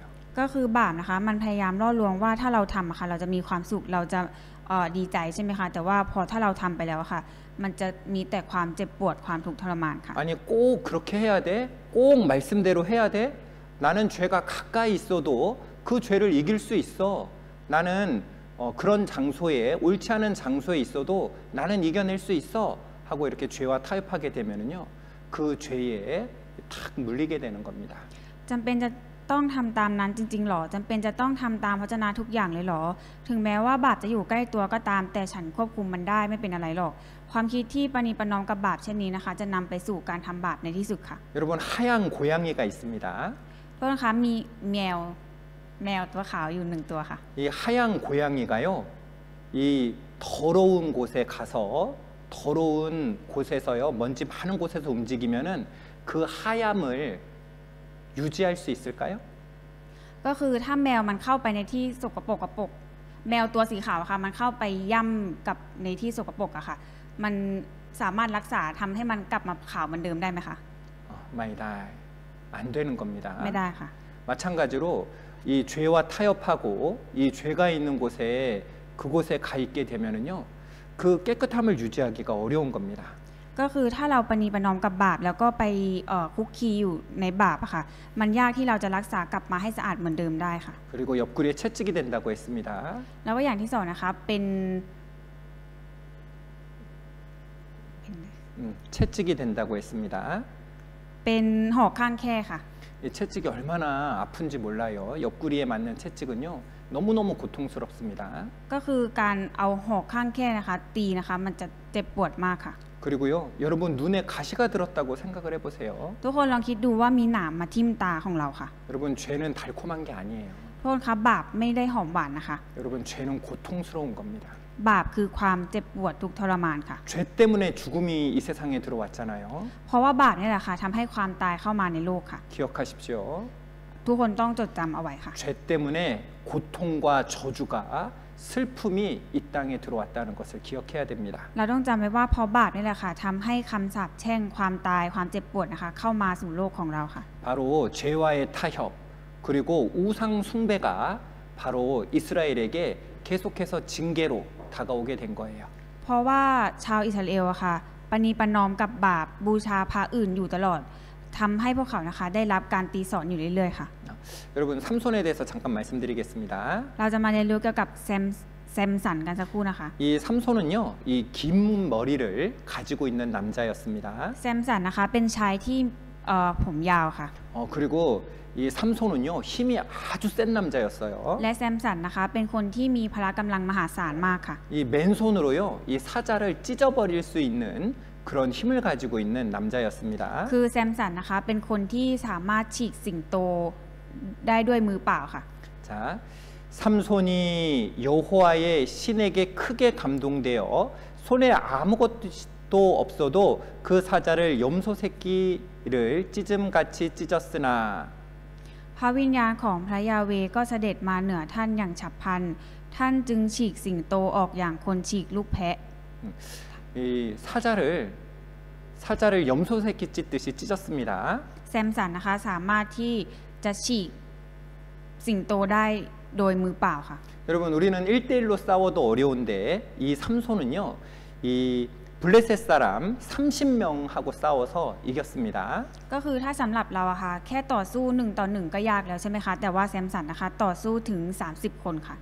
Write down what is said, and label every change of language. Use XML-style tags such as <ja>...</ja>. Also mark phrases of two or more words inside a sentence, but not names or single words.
<th>ก็คือบาปนะคะมันพยายามล่อลวงว่าถ้าเราทำค่ะเราจะมีความสุขเราจะดีใจใช่ไหมคะแต่ว่าพอถ้าเราทำไปแล้วค่ะมันจะมีแต่ความเจ็บปวดความทุกข์ทรมานค่ะ</th> <ko>아니 꼭 그렇게 해야 돼? 꼭 말씀대로 해야 돼? 나는 죄가 가까이 있어도 그 죄를 이길 수 있어. 나는 그런 장소에 옳지 않은 장소에 있어도 나는 이겨낼 수 있어. 하고 이렇게 죄와 타협하게 되면은요, 그 죄에 탁 물리게 되는 겁니다.</ko> <th>จำเป็นจะต้องทำตามนั้นจริงๆหรอจำเป็นจะต้องทำตามพระเจ้าทุกอย่างเลยหรอถึงแม้ว่าบาปจะอยู่ใกล้ตัวก็ตามแต่ฉันควบคุมมันได้ไม่เป็นอะไรหรอกความคิดที่ประนีประนอมกับบาปเช่นนี้นะคะจะนำไปสู่การทำบาปในที่สุดค่ะ</th> <ko>여러분 하얀 고양이가 있습니다.</ko> <th>เพราะนะคะมีแมวตัวขาวอยู่หนึ่งตัวค่ะ</th> <ko>이 하얀 고양이가요, 이 더러운 곳에 가서 더러운 곳에서요, 먼지 많은 곳에서 움직이면은 그 하얌을 유지할 수 있을까요?</ko> <th>ก็คือถ้าแมวมันเข้าไปในที่สกปรกแมวตัวสีขาวค่ะมันเข้าไปย่ำกับในที่สกปรกอะค่ะมันสามารถรักษาทำให้มันกลับมาขาวเหมือนเดิมได้ไหมคะ</th> <ko>마이다 안 되는 겁니다.</ko> <th>ไม่ได้ค่ะ</th> <ko>마찬가지로 이 죄와 타협하고 이 죄가 있는 곳에 그곳에 가 있게 되면은요, 그 깨끗함을 유지하기가 어려운 겁니다.</ko> <th>ก็คือถ้าเราประนีประนอมกับบาปแล้วก็ไปคุกคีอยู่ในบาปอะค่ะมันยากที่เราจะรักษากลับมาให้สะอาดเหมือนเดิมได้ค่ะ</th> <ko>그리고 옆구리에 채찍이 된다고 했습니다.</ko> <th>แล้วก็อย่างที่สองนะคะเป็น</th> <ko>채찍이 된다고 했습니다.</ko> <th>เป็นหอกข้างแค่ค่ะ</th> <ko>이 채찍이 얼마나 아픈지 몰라요. 옆구리에 맞는 채찍은요 너무너무 고통스럽습니다.</ko> <th>ก็คือการเอาหอกข้างแคร่นะคะตีนะคะมันจะเจ็บปวดมากค่ะ</th> <ko>그리고요 여러분 눈에 가시가 들었다고 생각을 해보세요.</ko> <th>ทุกคนลองคิดดูว่ามีหนามมาทิ่มตาของเราค่ะ</th> <ko>여러분 죄는 달콤한 게 아니에요.</ko> <th>โทษคะบาปไม่ได้หอมหวานนะคะ</th> <ko>여러분 죄는 고통스러운 겁니다.</ko> <th>บาปคือความเจ็บปวดทุกข์ทรมานค่ะ</th> <ko>죄 때문에 죽음이 이 세상에 들어왔잖아요.</ko> <th>เพราะว่าบาปนี่แหละค่ะทำให้ความตายเข้ามาในโลกค่ะ</th> <ko>기억하십시오.</ko> <th>ทุกคนต้องจดจำเอาไว้ค่ะ</th> <ko>죄 때문에 고통과 저주가 슬픔이 이 땅에 들어왔다는 것을 기억해야 됩니다.</ko> <th>เราต้องจำไว้ว่าเพราะบาปนี่แหละค่ะทำให้คำสาปแช่งความตายความเจ็บปวดนะคะเข้ามาสู่โลกของเราค่ะ</th> <ko>바로 죄와의 타협 그리고 우상 숭배가 바로 이스라엘에게 계속해서 징계로 다가오게 된 거예요.</ko> <th>เพราะว่าชาวอิสราเอลอะค่ะปณีประนอมกับบาปบูชาพระอื่นอยู่ตลอดทำให้พวกเขานะคะได้รับการตีสอนอยู่เรื่อยๆค่ะ</th> <ko>여러분 삼손에 대해서 잠깐 말씀드리겠습니다.</ko> <th>เราจะมาเรียนรู้เกี่ยวกับแซมสันกันสักครู่นะคะ</th> <ko>이 삼손은요, 이 긴 머리를 가지고 있는 남자였습니다.</ko> <th>แซมสันนะคะเป็นชายที่ผมยาวค่ะ</th> <ko>그리고 이 삼손은요, 힘이 아주 센 남자였어요.</ko> <th>และแซมสันนะคะเป็นคนที่มีพละกำลังมหาศาลมากค่ะ</th> <ko>이 맨손으로요, 이 사자를 찢어버릴 수 있는 그런 힘을 가지고 있는 남자였습니다.</ko> <th>คือแซมสันนะคะเป็นคนที่สามารถฉีกสิงโตได้ด้วยมือเปล่าค่ะ</th> <ko>자, 삼손이 여호와의 신에게 크게 감동되어 손에 아무것도 없어도 그 사자를 염소 새끼를 찢음같이 찢었으나</ko> <th>พระวิญญาณของพระยาเวก็เสด็จมาเหนือท่านอย่างฉับพลันท่านจึงฉีกสิงโตออกอย่างคนฉีกลูกแพะ</th> <ko>이 사자를 염소 새끼 찢듯이 찢었습니다.</ko> <th>แซมสันนะคะสามารถที่จะฉีกสิงโตได้โดยมือเปล่าค่ะ</th> <ko>여러분 우리는 1대1로 싸워도 어려운데 이 삼손은요. 이 블레셋 사람 30명하고 싸워서 이겼습니다.</ko> <th>ก็คือถ้าสำหรับเราอะค่ะแค่ต่อสู้1 ต่อ 1ก็ยากแล้วใช่ไหมคะแต่ว่าแซมสันนะคะต่อสู้ถึง30 คนค่ะ</th>